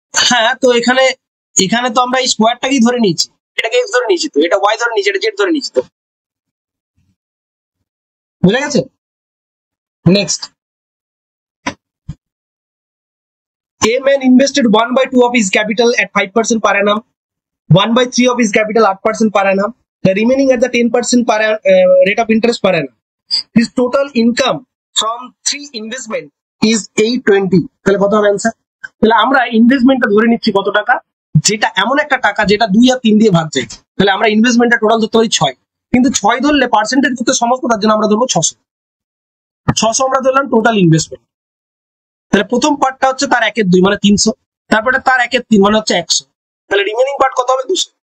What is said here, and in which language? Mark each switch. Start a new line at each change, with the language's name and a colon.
Bangla: হ্যাঁ, তো এখানে এখানে তো আমরা এই স্কোয়ারটাকেই ধরে নিয়েছি, এটাকে এক্স ধরে নিয়েছি, তো এটা ওয়াই ধরে নিয়েছি, এটা জেড ধরে নিয়েছি, তো বুঝা গেছে।
English: Next, a man invested 1/2 of his capital at 5% per annum, 1/3 of his capital 8% per annum, the remaining at the 10% per rate of interest per annum. His total income from 3 investment is 820.
Bangla: তাহলে কত হবে answer? তাহলে আমরা ইনভেস্টমেন্টটা ধরে নিচ্ছি কত টাকা, যেটা এমন একটা টাকা যেটা 2 আর 3 দিয়ে ভাগ যায়। তাহলে আমরা ইনভেস্টমেন্টটা টোটাল ধরতে পারি 6, কিন্তু 6 ধরলে পার্সেন্টেজ করতে সমস্ত, তার জন্য আমরা ধরবো 600 আমরা ধরলাম টোটাল ইনভেস্টমেন্ট। তাহলে প্রথম পার্টটা হচ্ছে তার 1/2 মানে 300, তারপরে তার 1/3 মানে হচ্ছে 100, তাহলে রিমেনিং পার্ট কত হবে 200।